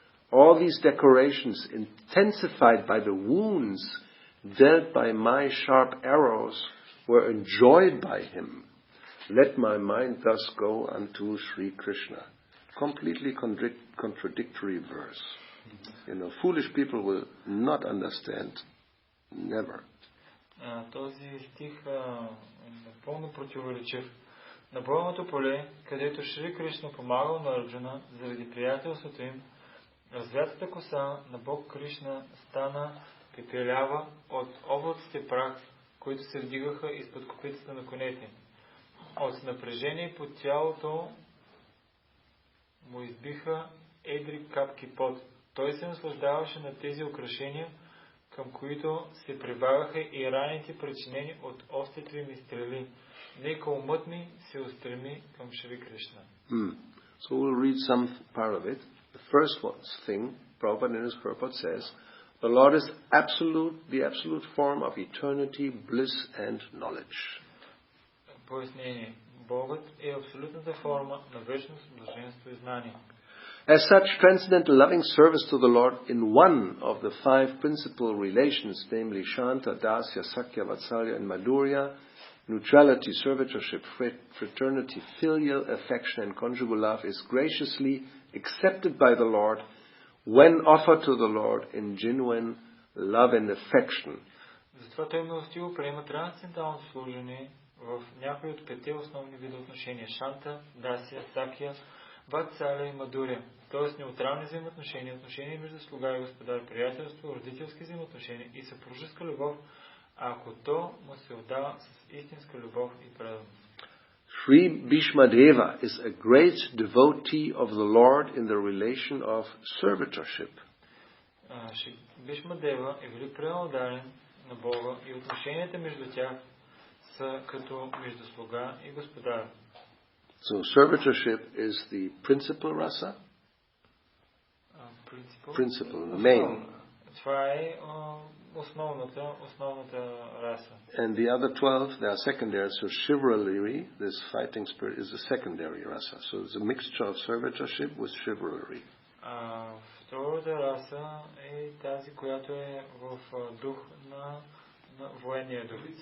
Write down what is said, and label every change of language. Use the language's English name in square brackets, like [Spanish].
[English] All these decorations, intensified by the wounds dealt by my sharp arrows, were enjoyed by him. Let my mind thus go unto Sri Krishna. Completely contradictory verse. Foolish people will not understand. Never. [Bulgarian] Този стих е напълно противоречив. На бойното поле, където Шри Кришна помагал на Арджуна заради приятелството им, развятата коса на Бог Кришна стана пепелява от облаците прах, които се вдигаха изпод копитата на конете. От напрежение по тялото му избиха едри капки пот. Той се наслаждаваше на тези украшения, към които се прибавяха и раните, причинени от острите ми стрели. Нека умът ми се устреми към Шри Кришна. [English] So we'll read some part of it. The first thing, Prabhupada in his purport says, the Lord is the absolute form of eternity, bliss and knowledge. [Bulgarian] Пояснение. Богът е абсолютната форма на вечност, блаженство и знание. [English] As such, transcendental loving service to the Lord in one of the 5 principal relations, namely Shanta, Dasya, Sakya, Vatsalya and Madhurya, neutrality, servitorship, fraternity, filial affection and conjugal love, is graciously accepted by the Lord when offered to the Lord in genuine love and affection. [Bulgarian] Затова той милостиво приема трансценденталното служение в някои от 5 основни вида отношения: Шанта, Дасия, Сакия, Ватсалия и Мадуря, т.е. неутрални взаимоотношения, отношения между слуга и господар, приятелство, родителски взаимоотношения и съпружеска любов, ако то му се отдава с истинска любов и преданост. [English] Sri Bhishma Deva is a great devotee of the Lord in the relation of servitorship. [Bulgarian] Бишма Дева е велик преданодарен на Бога и отношенията между тях са като между слуга и господар. [English] So servitorship is the principal rasa. principle, the main. [Bulgarian] Това е основната раса. [English] And the other 12, they are secondary. So chivalry, this fighting spirit, is a secondary rasa. So it's a mixture of servitorship with chivalry. [Bulgarian] Втората раса е тази, която е в дух на военния дух.